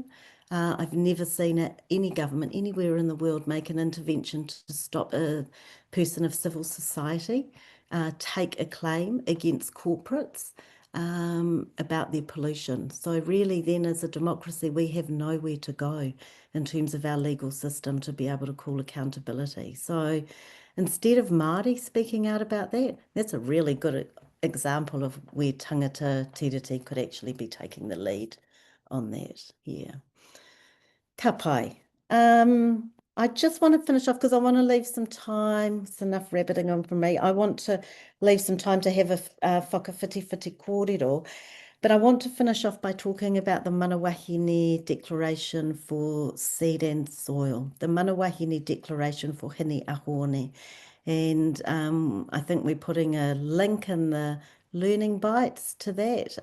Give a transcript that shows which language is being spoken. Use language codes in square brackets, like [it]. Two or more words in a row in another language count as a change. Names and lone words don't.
[en] I've never seen any government anywhere in the world make an intervention to stop a person of civil society take a claim against corporates about their pollution. So really then as a democracy, we have nowhere to go in terms of our legal system to be able to call accountability. So instead of Māori speaking out about that, that's a really good example of where [mi] tangata tiriti [en] could actually be taking the lead on that. Yeah. [mi] Ka pai. [en] I just want to finish off because I want to leave some time. It's enough rabbiting on from me. I want to leave some time to have a [mi] whakawhiti kōrero, [en] but I want to finish off by talking about the Mana Wahine Declaration for Seed and Soil, the Mana Wahine Declaration for Hini Ahone. And I think we're putting a link in the learning bites to that.